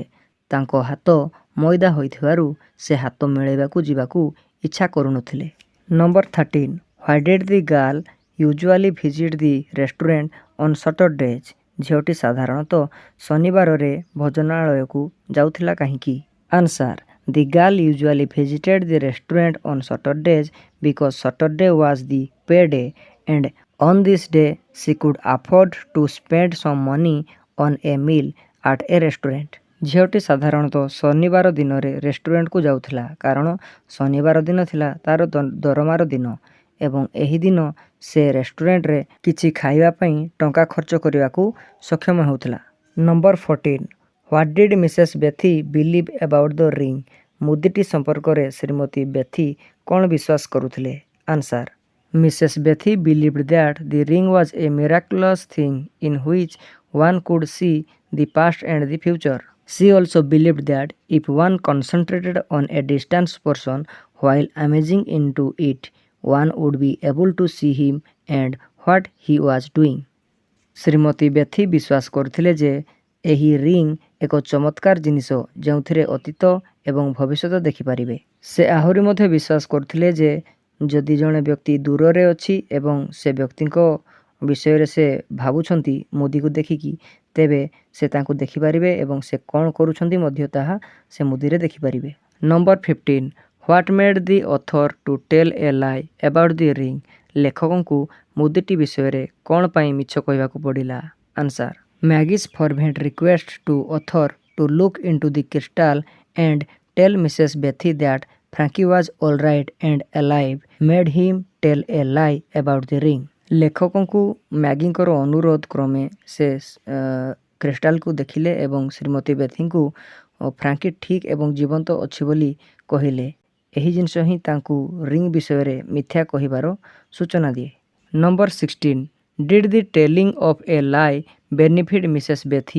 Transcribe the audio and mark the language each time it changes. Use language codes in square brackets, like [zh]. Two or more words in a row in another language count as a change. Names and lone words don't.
[or] ତାଙ୍କ ହାତ ମଇଦା ହୋଇଥିବାରୁ ସେ ହାତ ମିଳେଇବାକୁ ଯିବାକୁ ଇଚ୍ଛା କରୁନଥିଲେ। [en] ନମ୍ବର 13 Why did the girl usually visit the restaurant on Saturdays? [or] ଝିଅଟି ସାଧାରଣତଃ ଶନିବାରରେ ଭୋଜନାଳୟକୁ ଯାଉଥିଲା କାହିଁକି? [en] ଆନ୍ସାର The girl usually visited the restaurant on Saturdays because Saturday was the payday and on this day she could afford to spend some money on a meal at a restaurant. [or] ଝିଅଟି ସାଧାରଣତଃ ଶନିବାର ଦିନରେ ରେଷ୍ଟୁରାଣ୍ଟକୁ ଯାଉଥିଲା କାରଣ ଶନିବାର ଦିନ ଥିଲା ତାର ଦରମାର ଦିନ ଏବଂ ଏହି ଦିନ ସେ ରେଷ୍ଟୁରାଣ୍ଟରେ କିଛି ଖାଇବା ପାଇଁ ଟଙ୍କା ଖର୍ଚ୍ଚ କରିବାକୁ ସକ୍ଷମ ହେଉଥିଲା। [en] ନମ୍ବର 14 What did Mrs. Bethy believe about the ring? [or] ମୁଦିଟି ସମ୍ପର୍କରେ ଶ୍ରୀମତୀ ବେଥି କ'ଣ ବିଶ୍ୱାସ କରୁଥିଲେ? [en] ଆନ୍ସାର Mrs. Bethy believed that the ring was a miraculous thing in which one could see the past and the future. She also believed that if one concentrated on a distant person while imaging into it, one would be able to see him and what he was doing. [or] ଶ୍ରୀମତୀ ବେଥି ବିଶ୍ୱାସ କରୁଥିଲେ ଯେ ଏହି ରିଙ୍ଗ ଏକ ଚମତ୍କାର ଜିନିଷ ଯେଉଁଥିରେ ଅତୀତ ଏବଂ ଭବିଷ୍ୟତ ଦେଖିପାରିବେ। ସେ ଆହୁରି ମଧ୍ୟ ବିଶ୍ୱାସ କରୁଥିଲେ ଯେ ଯଦି ଜଣେ ବ୍ୟକ୍ତି ଦୂରରେ ଅଛି ଏବଂ ସେ ବ୍ୟକ୍ତିଙ୍କ ବିଷୟରେ ସେ ଭାବୁଛନ୍ତି ମୁଦିକୁ ଦେଖିକି, ତେବେ ସେ ତାଙ୍କୁ ଦେଖିପାରିବେ ଏବଂ ସେ କ'ଣ କରୁଛନ୍ତି ମଧ୍ୟ ତାହା ସେ ମୁଦିରେ ଦେଖିପାରିବେ। [en] ନମ୍ବର 15 What made the author to tell a lie about the ring? [or] ଲେଖକଙ୍କୁ ମୁଦିଟି ବିଷୟରେ କ'ଣ ପାଇଁ ମିଛ କହିବାକୁ ପଡ଼ିଲା? [en] ଆନ୍ସାର Maggie's fervent request to author to look into the crystal and tell Mrs. Bethy that Frankie was all right and alive made him tell a lie about the ring. [or] लेखकଙ୍କୁ ମ୍ୟାଗିଙ୍କର ଅନୁରୋଧ କ୍ରମେ ସେ କ୍ରିଷ୍ଟାଲକୁ ଦେଖିଲେ ଏବଂ ଶ୍ରୀମତୀ ବେଥିଙ୍କୁ ଫ୍ରାଙ୍କି ଠିକ୍ ଏବଂ ଜୀବନ୍ତ ଅଛି ବୋଲି କହିଲେ। ଏହି ଜିନିଷ ହିଁ ତାଙ୍କୁ ରିଙ୍ଗ ବିଷୟରେ ମିଥ୍ୟା କହିବାର ସୂଚନା ଦିଏ। [en] ନମ୍ବର 16 Did the telling of a lie benefit Mrs. Bethy?